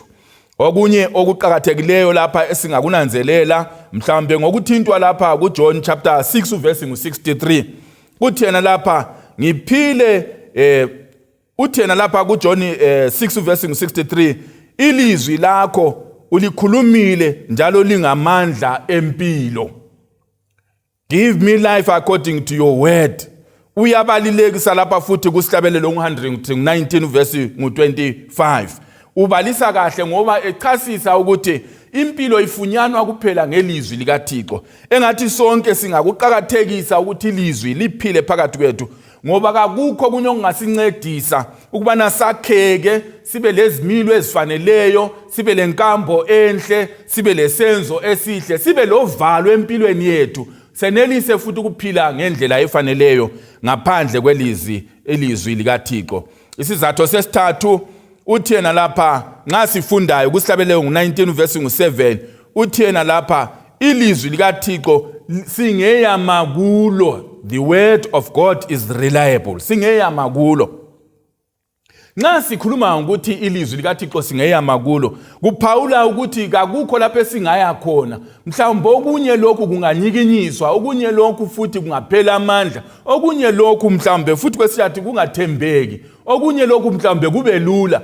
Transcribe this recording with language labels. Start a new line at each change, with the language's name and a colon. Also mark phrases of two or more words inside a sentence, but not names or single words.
North Ndebele: Okunye okuqhakathekileyo lapha esingakunanzelela mhlawumbe ngokuthintwa lapha kuJohn
English: chapter 6 verse
North Ndebele: ngu-63. Uthena lapha ngiphile uthena lapha kuJohn 6 verse ngu-63, ilizwi lakho ulikhulumile njalo lingamandla empilo.
English: Give me life according to your word.
North Ndebele: Uyabalilekisa lapha futhi kusihlabelelo ngo-119 verse ngu-25. Ubalisa kahle ngoba echasisa ukuthi impilo ifunyanwa kuphela ngelizwi likaThixo. Engathi sonke singakuqhakathekisa ukuthi ilizwi liphile phakathi kwethu ngoba kakukho kunye okungasincedisa ukubana sakheke, sibe lezimilo ezifaneleyo, sibe lenkambo enhle, sibe lesenzo esihle, sibe lovalo empilweni yethu, senelise futhi ukuphila ngendlela efaneleyo ngaphandle kwelizwi likaThixo. Isizatho sesithathu uthena lapha nxa sifundayo kusihlabelelo ngo-19 verse ngu-7, uthena lapha ilizwi likaThixo singeyama kulo.
English: The word of God is reliable.
North Ndebele: Singeyama kulo. Nxa sikhuluma ukuthi ilizwi likaThixo singeyama kulo, kuphawula ukuthi kakukho lapho esingaya khona. Mhlawumbe okunye lokhu kunganyikinyiswa, okunye lokhu futhi kungaphela amandla, okunye lokhu mhlawumbe futhi kwesiyathi kungathembeki, okunye lokhu mhlawumbe kube lula.